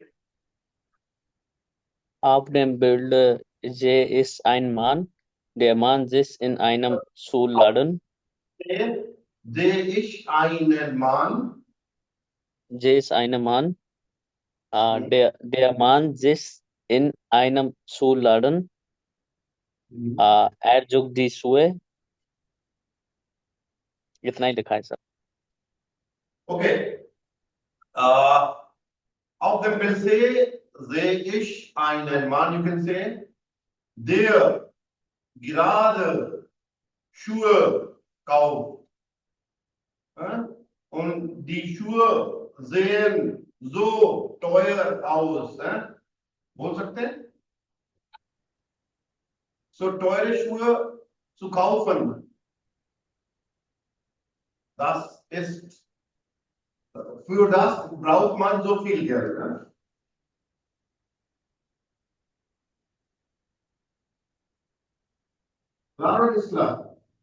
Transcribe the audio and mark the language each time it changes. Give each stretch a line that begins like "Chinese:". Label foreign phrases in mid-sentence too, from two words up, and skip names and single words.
German: Auf dem Bild J ist ein Mann. Der Mann sitzt in einem Schuhladen. Sehe ich einen Mann. J ist ein Mann. Der Mann sitzt in einem Schuhladen.
Hindi: झुक दी सुए इतना ही लिखा है सर.
German: Okay. Auf dem Bild sehe ich einen Mann.
English: You can say,
German: der gerade Schuhe kauft. Ja? Und die Schuhe sehen so teuer aus. Ja?
Hindi: बोल सकते हैं?
German: So teure Schuhe zu kaufen. Das ist, für das braucht man so viel Geld. Ne? Klar oder ist klar?